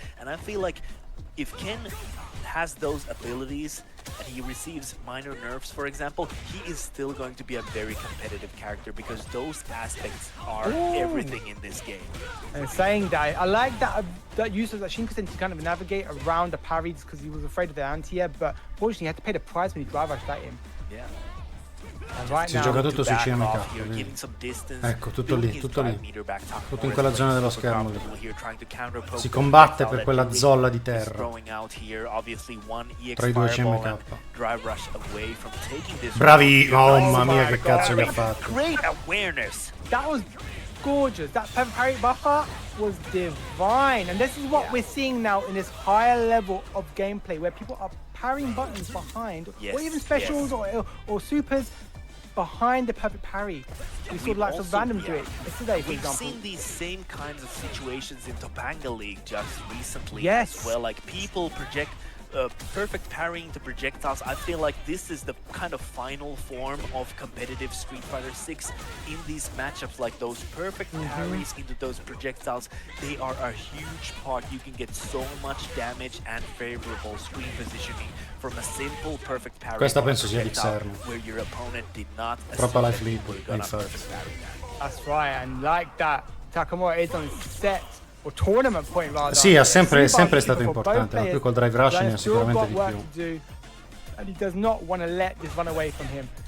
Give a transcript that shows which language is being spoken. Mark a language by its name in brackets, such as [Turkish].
[English] And I feel like if Ken has those abilities and he receives minor nerfs, for example, he is still going to be a very competitive character because those aspects are everything in this game. And saying that, I like that use of that Shinkansen to kind of navigate around the parries because he was afraid of the anti-air, but fortunately he had to pay the price when he drive rushed at him. Yeah. [Italian] Si gioca tutto sui CMK. Ecco, tutto lì, tutto in quella zona dello schermo lì. Si combatte per quella zolla di terra tra i due CMK. Bravi! Mamma mia, che cazzo gli ha fatto. [English] That was gorgeous. That perfect parry buffer was divine, and this is what we're seeing now in this higher level of gameplay where people are parrying buttons behind, or even specials or supers behind the perfect parry. We saw lots of random do it yesterday, for example. We've seen these same kinds of situations in Topanga League just recently as well. Like people project perfect parrying to projectiles. I feel like this is the kind of final form of competitive Street Fighter 6 in these matchups. Like those perfect parries into those projectiles, they are a huge part. You can get so much damage and favorable screen positioning from a simple perfect parry. [Italian] Questa penso sia Xer. [English] Where your opponent did not. [Italian] Troppa [English] life lead in first. That's right, and like that, Takamura is on set. Tournament point rather. [Italian] Sì, è sempre stato importante, ma più col drive rush ne ha sicuramente di più. [English] And he does not want to let this run away from him.